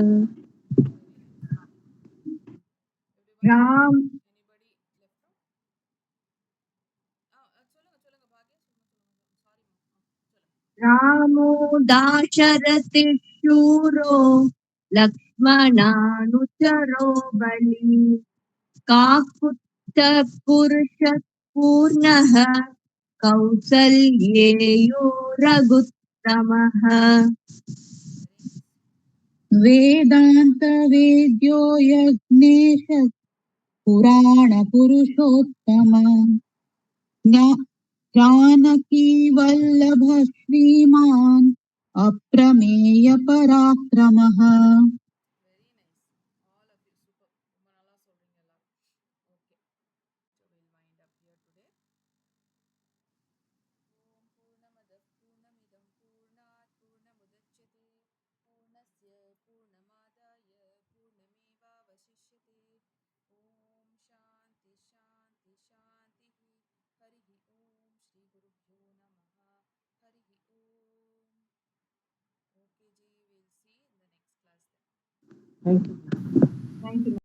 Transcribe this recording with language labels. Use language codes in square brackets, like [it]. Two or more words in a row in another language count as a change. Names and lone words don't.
[sa] राम रामो दाशरथिशूरो लक्ष्मणानुचरो बली काकुत्स्थपुरुषः पूर्णः कौसल्येयो रघुत्तमः वेदांत वेद्यो यज्ञेश पुराण पुरुषोत्तम जानकी वल्लभ श्रीमान अप्रमेय पराक्रमः. [en] very nice all of you super [ta] ரொம்ப நல்லா சொல்றீங்க எல்லாரும் [en] okay so will wind up here today [sa] ॐ पूर्णमदः पूर्णमिदं पूर्णात् पूर्णमुदच्यते पूर्णस्य पूर्णमादाय पूर्णमेवावशिष्यते ॐ शान्ति शान्ति शान्तिः हरिः ॐ श्री गुरुभ्यो नमः हरिः ॐ [en] okay ji will see in the next class then Thank you. Thank you.